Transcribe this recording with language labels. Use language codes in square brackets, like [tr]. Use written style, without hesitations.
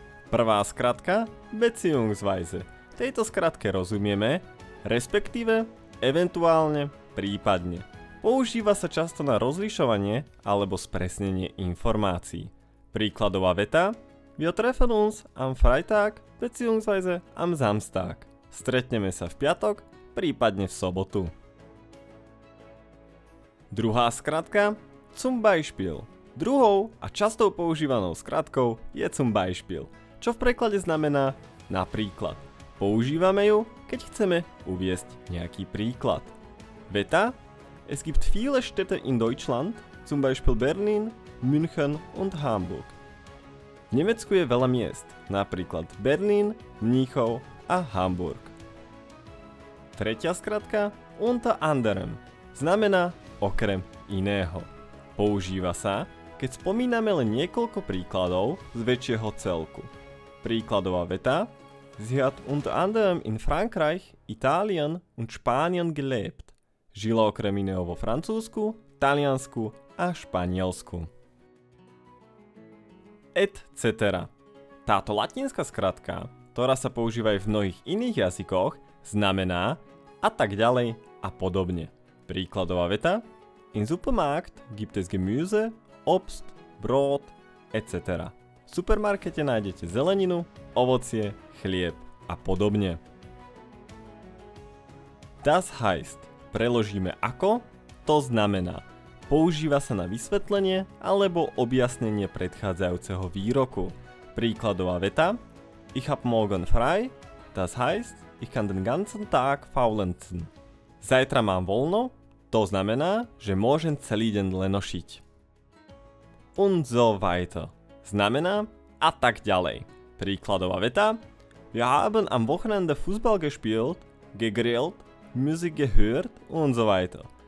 [sk] Prvá skratka beziehungsweise. Tejto skratke rozumieme, respektíve, eventuálne, prípadne. Používa sa často na rozlišovanie alebo spresnenie informácií. Príkladová veta: [de] Wir treffen uns am Freitag beziehungsweise am Samstag. [sk] Stretneme sa v piatok, prípadne v sobotu. Druhá skratka zum Beispiel. Druhou a častou používanou skratkou je zum Beispiel, čo v preklade znamená napríklad. Používame ju, keď chceme uviesť nejaký príklad. [de] Veta: Es gibt viele Städte in Deutschland, zum Beispiel Berlin, München und Hamburg. [sk] V Nemecku je veľa miest, napríklad Berlín, Mníchov a Hamburg. Tretia skratka unter anderem znamená okrem iného. Používa sa, keď spomíname len niekoľko príkladov z väčšieho celku. Príkladová veta: [de] Sie hat unter anderem in Frankreich, Italien und Spanien gelebt. [sk] Žila okrem iného vo Francúzsku, Taliansku a Španielsku. Etc. Táto latinská skratka, ktorá sa používa aj v mnohých iných jazykoch, znamená a tak ďalej a podobne. Príkladová veta: [de] In Supermarkt gibt es Gemüse, Obst, Brot, etc. [sk] V supermarkete nájdete zeleninu, ovocie, chlieb a podobne. Das heißt, preložíme ako, to znamená. Používa sa na vysvetlenie alebo objasnenie predchádzajúceho výroku. Príkladová veta: [de] Ich hab morgen frei, das heißt, ich kann den ganzen Tag faulenzen. [sk] Zajtra mám voľno, to znamená, že môžem celý deň lenošiť. Und so weiter znamená a tak ďalej. Príkladová veta: [de] Wir haben am Wochenende Fußball gespielt, gegrillt, Musik gehört und so weiter.